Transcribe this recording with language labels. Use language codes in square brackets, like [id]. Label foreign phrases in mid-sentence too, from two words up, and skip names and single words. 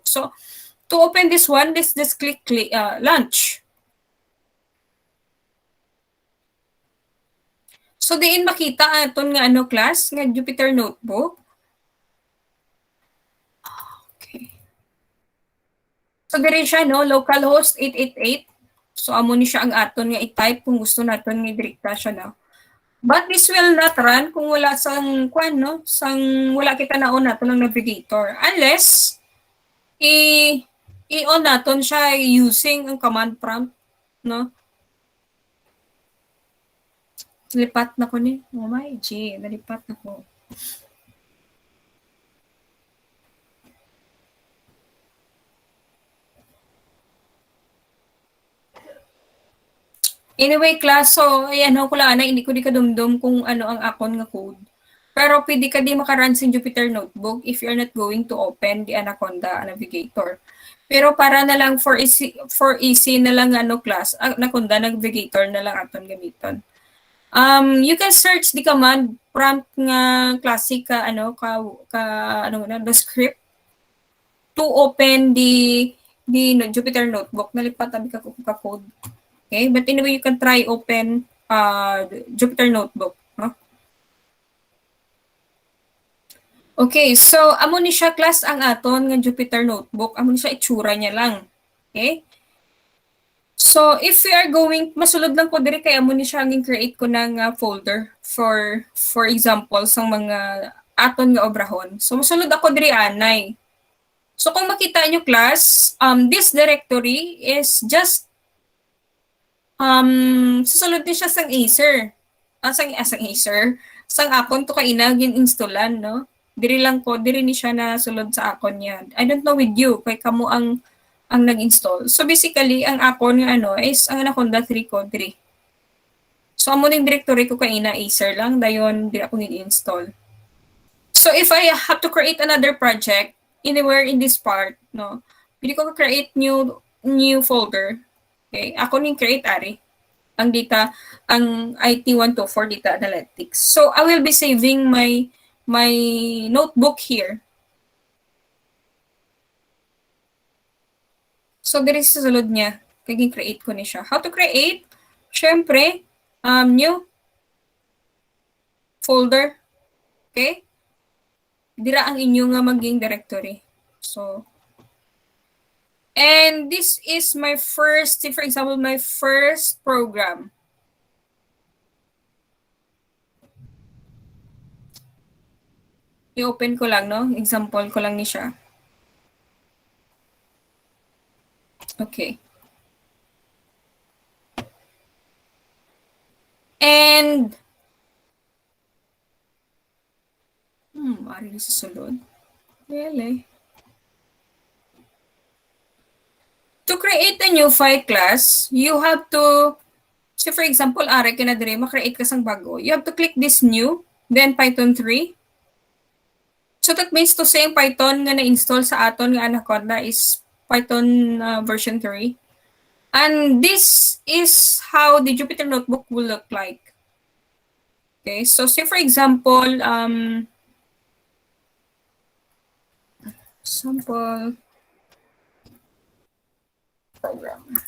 [en] So, to open this one, let's just click launch. So, [hil] diin makita aton nga class nga Jupyter Notebook. Okay. So, diri siya, no? Localhost 888. So, amo ni siya ang aton nga i-type kung gusto naton nga direkta siya, no? [en] But this will not run [hil] kung wala wala kita na-on nato ng navigator. Unless, i-on naton siya using ang [en] command prompt, [hil] no? Nalipat na ko ni. [en] Oh my G, [hil] nalipat na ko. Anyway, class, so, ayan, ko lang, hindi ko di kadumdum kung ano ang akon nga code. Pero pwede ka di makarun sa [en] Jupyter Notebook if you're not going to open the Anaconda Navigator. [hil] Pero para na lang [en] for easy [hil] na lang class, Anaconda Navigator na lang aton gamiton. [en] You can search the command prompt nga classic the script to open the Jupyter Notebook. [hil] Nalipat tabi ka code. [en] Okay, but anyway, you can try open Jupyter Notebook. [hil] No? Okay, so amo ni siya class ang aton nga Jupyter Notebook. Amo ni siya itsura niya lang. Okay? So, [en] if we are [hil] masulod lang ko diri kay amo ni siya ang create ko ng folder [en] for example [hil] sa mga aton nga obrahon. So, masulod ako diri anay. So, kung makita nyo class, [en] this directory is just [hil] susunod din siya sang Acer. Sang Acer. sang akon to kaina gin-installan, no? Diri lang ko, diri ni siya nasulod sa akon yan. [en] I don't know with you, [hil] kay kamo ang nag-install. So basically, ang akon nga ano is ang Anaconda 3 ko, diri. So amo ning directory ko kaina Acer lang, dayon diri ako ni-install. [en] So if I have to create another project anywhere in this part, no, [hil] pwede ko [en] create new folder. [hil] Okay, ako ning create ari ang data, ang IT124 data analytics. [en] So I will be saving my notebook here. [hil] So diri sa sulod niya, kaya create ko ni siya. [en] How to create? Syempre, new folder. Okay? [hil] Dira ang inyo nga maging directory. [en] So, and this is my first, for example, my first program. [hil] I-open ko lang, no? Example ko lang ni siya. Okay. And, ari sa sulod. [en] Really? To create a new file class, you have to, so for example, [hil] ari ka na dire, makreate ka sang bago. [en] You have to click this new, then Python 3. So that means to say Python [hil] nga na-install sa aton nga [en] Anaconda is Python version 3. And this is how the Jupyter Notebook will look like. Okay, so say for example, sample program.